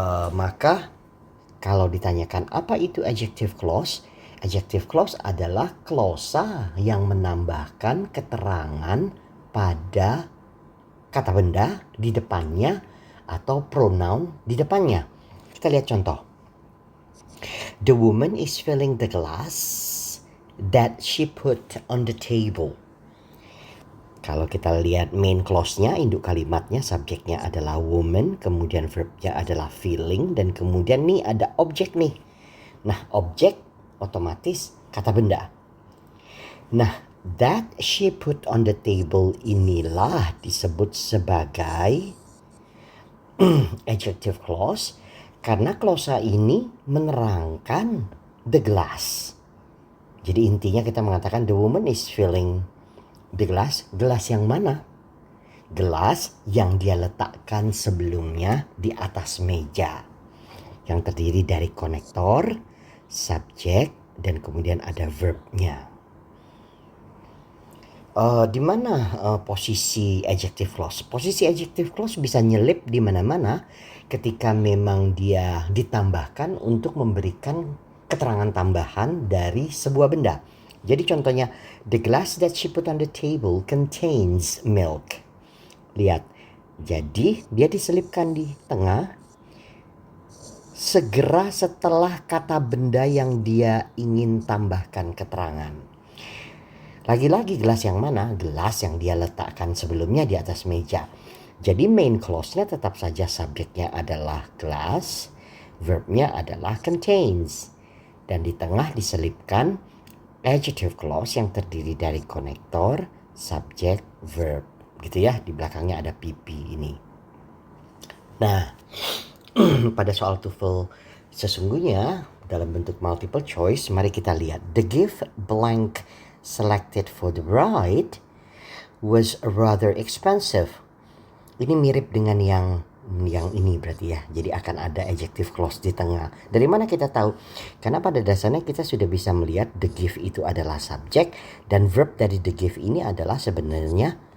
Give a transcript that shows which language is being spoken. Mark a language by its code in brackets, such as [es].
[id] Maka kalau ditanyakan apa itu adjective clause, adjective clause adalah klausa yang menambahkan keterangan pada kata benda di depannya atau pronoun di depannya. Kita lihat contoh. [en] The woman is filling the glass that she put on the table. [id] Kalau kita lihat main clause-nya, induk kalimatnya, subjeknya adalah woman, kemudian verbnya adalah filling, dan kemudian nih ada objek nih. Nah, objek otomatis kata benda. Nah, [en] that she put on the table [id] inilah disebut sebagai adjective clause karena klausa ini menerangkan the glass. Jadi intinya kita mengatakan [en] the woman is filling the glass. [id] Gelas yang mana? Gelas yang dia letakkan sebelumnya di atas meja. Yang terdiri dari konektor, subjek, dan kemudian ada verbnya. Di mana posisi adjective clause? Posisi adjective clause bisa nyelip di mana-mana ketika memang dia ditambahkan untuk memberikan keterangan tambahan dari sebuah benda. Jadi contohnya, [en] the glass that she put on the table contains milk. [id] Lihat, jadi dia diselipkan di tengah segera setelah kata benda yang dia ingin tambahkan keterangan. Lagi-lagi gelas yang mana? Gelas yang dia letakkan sebelumnya di atas meja. Jadi main clause-nya tetap saja subjeknya adalah glass, verbnya adalah contains. Dan di tengah diselipkan adjective clause yang terdiri dari konektor, subjek, verb. Gitu ya, di belakangnya ada PP ini. Nah, pada soal TOEFL sesungguhnya dalam bentuk multiple choice, mari kita lihat. [en] The gift blank selected for the bride was rather expensive. [id] Ini mirip dengan yang ini berarti ya. Jadi akan ada adjective clause di tengah. Dari mana kita tahu? Karena pada dasarnya kita sudah bisa melihat the gift itu adalah subjek dan verb dari the gift ini adalah sebenarnya